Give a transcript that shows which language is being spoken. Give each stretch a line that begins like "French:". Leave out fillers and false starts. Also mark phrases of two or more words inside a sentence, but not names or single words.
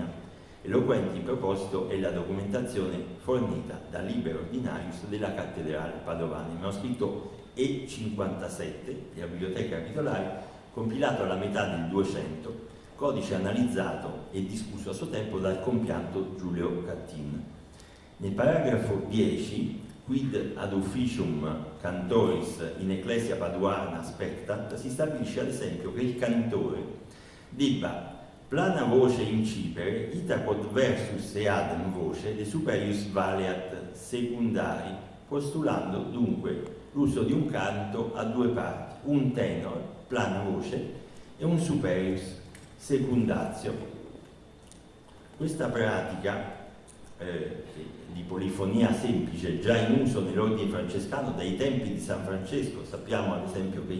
Italian: Eloquente in proposito è la documentazione fornita dal Liber Ordinarius della cattedrale padovana, il manoscritto E57 della Biblioteca Capitolare, compilato alla metà del 200, codice analizzato e discusso a suo tempo dal compianto Giulio Cattin. Nel paragrafo 10,
Latin: quid ad officium cantoris in ecclesia paduana spectat,
Italian: si stabilisce ad esempio che il cantore debba
Latin: plana voce incipere, ita quod versus eadem voce, de superius valeat secundari,
Italian: postulando dunque l'uso di un canto a due parti, un tenor,
Latin: plana voce,
Italian: e un superius, secundatio. Questa pratica di polifonia semplice, già in uso nell'ordine francescano dai tempi di San Francesco, sappiamo ad esempio che